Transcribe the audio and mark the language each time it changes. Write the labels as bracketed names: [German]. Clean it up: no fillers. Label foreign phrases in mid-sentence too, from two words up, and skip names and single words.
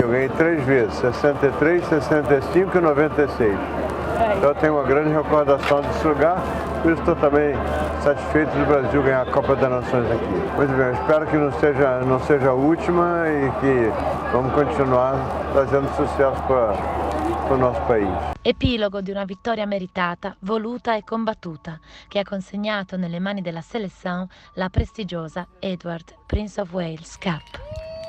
[Portuguese] Eu ganhei 3 vezes, 63, 65 e 96. Então eu tenho uma grande recordação desse lugar, por isso estou também satisfeito do Brasil ganhar a Copa das Nações aqui. Muito bem, eu espero que não seja a última e que vamos continuar trazendo sucesso para o nosso país. [Italian] Epilogo di una vittoria meritata, voluta e combattuta, che ha consegnato nelle mani della selezione la prestigiosa Edward Prince of Wales Cup.